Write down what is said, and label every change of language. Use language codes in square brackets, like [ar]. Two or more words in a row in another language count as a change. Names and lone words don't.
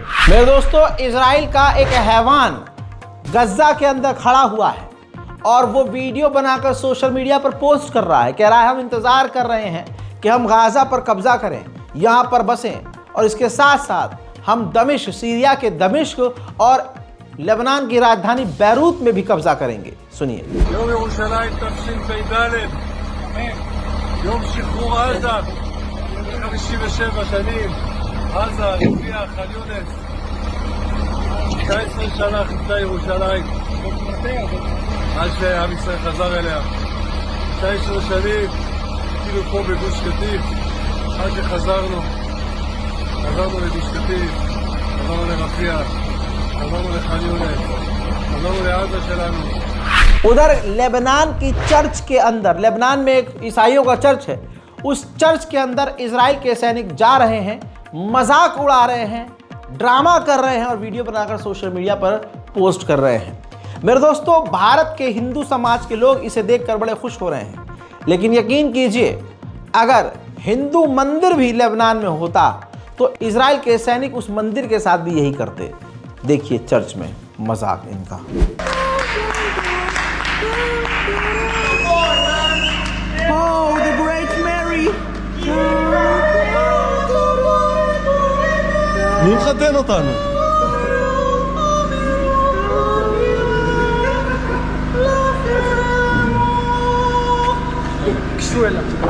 [hi] मेरे दोस्तों, इजराइल का एक हैवान गज्जा के अंदर खड़ा हुआ है और वो वीडियो बनाकर [en] social media [hi] पर पोस्ट कर रहा है। कह रहा है हम इंतज़ार कर रहे हैं कि हम गाजा पर कब्जा करें, यहाँ पर बसें, और इसके साथ साथ हम दमिश्क, सीरिया के दमिश्क और लेबनान की राजधानी बैरूत में भी कब्जा करेंगे। सुनिए। [he] יום שחרור עזה, 57 שנים, עזה, הרביעה, ח'אן יונס, 19 שנה חיפשה ירושלים, עד שעם ישראל חזר אליה, 19 שנים, כאילו פה בגוש קטיף, עד שחזרנו לגוש קטיף, חזרנו לרפיח, חזרנו לח'אן יונס, חזרנו לעזה שלנו. [hi] उधर लेबनान की चर्च के अंदर, लेबनान में एक ईसाइयों का चर्च है, उस चर्च के अंदर इजराइल के सैनिक जा रहे हैं, मजाक उड़ा रहे हैं, ड्रामा कर रहे हैं और वीडियो बनाकर [en] social media [hi] पर पोस्ट कर रहे हैं। मेरे दोस्तों, भारत के हिंदू समाज के लोग इसे देखकर बड़े खुश हो रहे हैं, लेकिन यकीन कीजिए, अगर हिंदू मंदिर भी लेबनान में होता तो इजराइल के सैनिक उस मंदिर के साथ भी यही करते। देखिए चर्च में मजाक इनका। [he] מי מחתן אותנו? קשו אליו.